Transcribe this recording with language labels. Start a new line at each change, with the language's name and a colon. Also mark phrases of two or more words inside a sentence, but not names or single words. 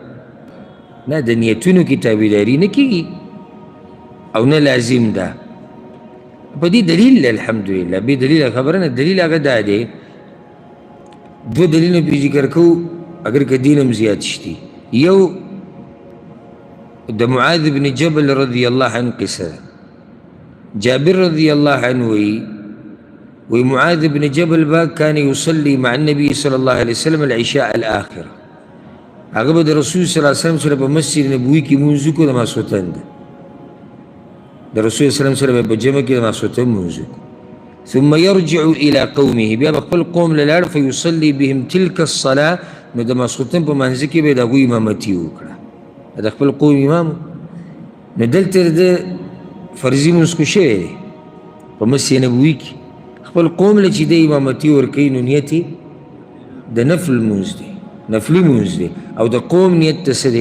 Pashto: نه، د نیتونو کې تابعداري نه کېږي او نه لازم ده. په دې دلیل الحمدلله، بې دلیله خبره نه. دلیل هغه دا دی، دو دلیلونه پې ذکر کوو اگر که دین هم زیات شتي. یو د معاذ بن جبل رضی الله عنه قصه ده.
Arabic: جابر رضی الله عنه وی معاذ بن جبل با كان يصلي مع النبي صلى الله عليه وسلم العشاء الآخرة.
Pashto: هغه به د رسول صلی الله علیه وسلم سره په مسجد نبوي کې مونځ وکړو د ماسخوتن ده. د رسول صلی الله علیه وسلم سره به په جمع کې د ماسخوتن مونځ وکړو.
Arabic: ثم يرجع إلى قومه،
Pashto: بیا به خپل قوم له لاړ،
Arabic: فيصلي بهم تلك الصلاة،
Pashto: نو د ماسخوتن په منځ کې به د هغوی امامتي وکړه، د خپل قوم امام. نو دلته د فرضي مونځ خو شوی دی په مسجد نبوي کې، خپل قوم له چې د امامتي ورکوي، نو نیت یې د نفل مونځ دی، نفلي مونځ دی، او د قوم نیت ته څه دی؟